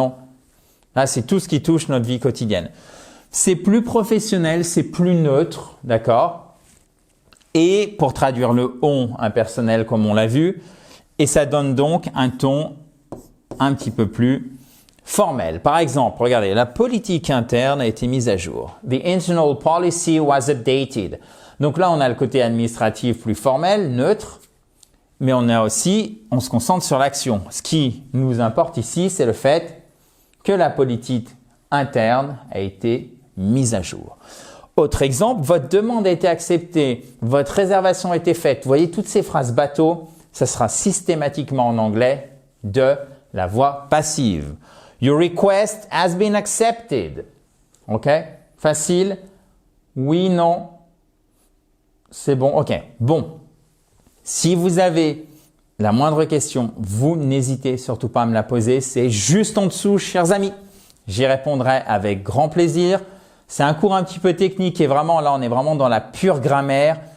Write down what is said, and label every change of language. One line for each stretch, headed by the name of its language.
French: Non, là c'est tout ce qui touche notre vie quotidienne. C'est plus professionnel, c'est plus neutre, d'accord? Et pour traduire le on impersonnel comme on l'a vu, et ça donne donc un ton un petit peu plus formel. Par exemple, regardez, la politique interne a été mise à jour.
English: The internal policy was updated.
French: Donc là, on a le côté administratif plus formel, neutre, mais on se concentre sur l'action. Ce qui nous importe ici, c'est le fait que la politique interne a été mise à jour. Autre exemple, votre demande a été acceptée, votre réservation a été faite. Vous voyez, toutes ces phrases bateau, ça sera systématiquement en anglais de la voix passive.
English: Your request has been accepted.
French: OK? Facile. Oui, non. C'est bon. OK. Bon. Si vous avez la moindre question, vous n'hésitez surtout pas à me la poser. C'est juste en dessous, chers amis. J'y répondrai avec grand plaisir. C'est un cours un petit peu technique et vraiment là, on est vraiment dans la pure grammaire.